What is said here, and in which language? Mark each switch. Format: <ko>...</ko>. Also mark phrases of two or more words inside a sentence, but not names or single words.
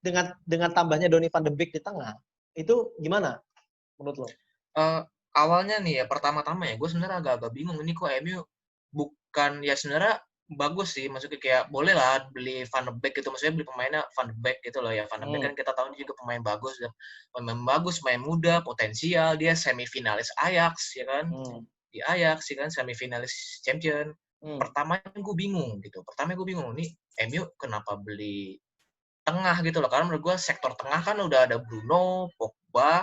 <id>dengan tambahnya Donny van de Beek di tengah, itu gimana menurut lo? Eh, awalnya nih ya, pertama-tama ya, gue sebenarnya agak-agak bingung ini kok MU bukan ya sebenarnya bagus sih, maksudnya kayak boleh lah beli Van de Beek gitu, maksudnya beli pemainnya Van de Beek gitu loh ya. Van de Beek Hmm. kan kita tahu dia juga pemain bagus, pemain muda, potensial, dia semifinalis Ajax ya kan, Hmm. di Ajax ya kan, semifinalis Champion. Hmm. Pertamanya gue bingung gitu, nih MU kenapa beli tengah gitu loh, karena menurut gue sektor tengah kan udah ada Bruno, Pogba,</id>